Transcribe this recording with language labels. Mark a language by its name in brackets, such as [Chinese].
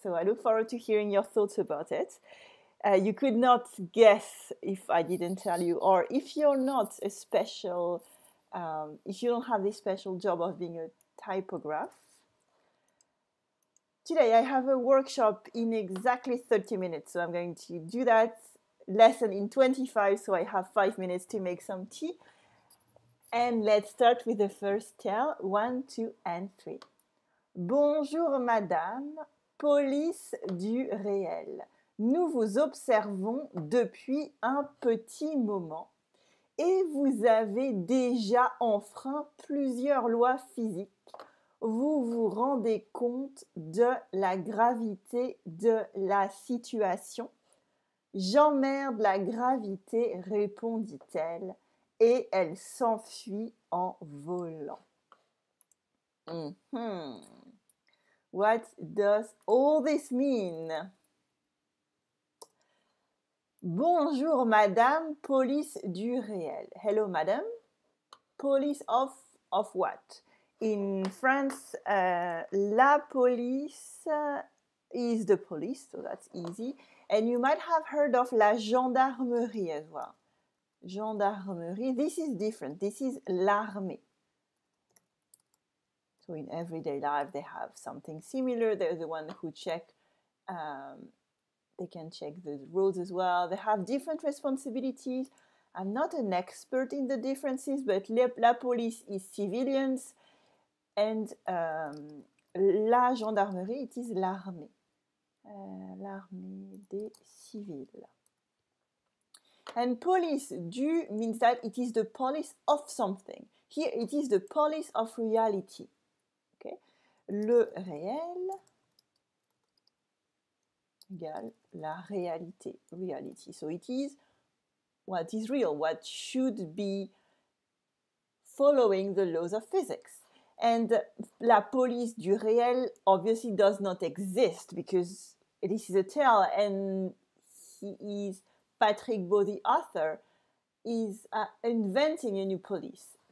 [English] So I look forward to hearing your thoughts about it. You could not guess if I didn't tell you, or if you're not a special, if you don't have this special job of being a typograph. Today I have a workshop in exactly 30 minutes, so I'm going to do that lesson in 25, so I have 5 minutes to make some tea. And let's start with the first tale, 1, 2, and 3. [French] Bonjour madame, police du réel. Nous vous observons depuis un petit moment et vous avez déjà enfreint plusieurs lois physiques. Vous vous rendez compte de la gravité de la situation? J'emmerde la gravité, répondit-elle, et elle s'enfuit en volant. [English] What does all this mean? [French] Bonjour madame, police du réel. [English] Hello madam, police of what? In France, la police is the police, so that's easy. And you might have heard of la gendarmerie as well. Gendarmerie, this is different. This is l'armée. So in everyday life, they have something similar. They're the one who check, they can check the roads as well. They have different responsibilities. I'm not an expert in the differences, but la police is civilians, and la gendarmerie, it is l'armée. [French] L'armée des civils. [English] And police du means that it is the police of something. Here it is the police of reality. Okay? [French] Le réel égale la réalité, reality. [English] So it is what is real, what should be following the laws of physics. And [French] la police du réel [English] obviously does not exist because this is a tale, and he is Patrick Beau, the author, is inventing a new police.